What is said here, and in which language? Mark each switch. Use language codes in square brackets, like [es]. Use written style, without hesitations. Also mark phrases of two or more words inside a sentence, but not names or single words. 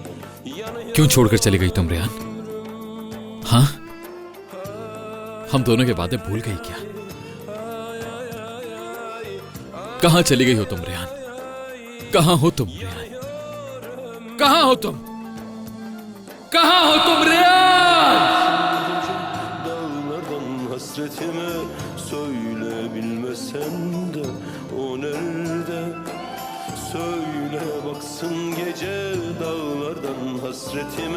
[hi] क्यों छोड़कर चली गई तुम रेहान? हाँ, हम दोनों के वादे भूल गई क्या? कहाँ चली गई हो तुम रेहान? कहाँ हो तुम रेहान? कहाँ हो तुम? कहाँ हो तुम रेहान? [tr] Dağlardan hasretime söyle bilmesen de o nerede? Söyle baksın gece dağlardan hasretime.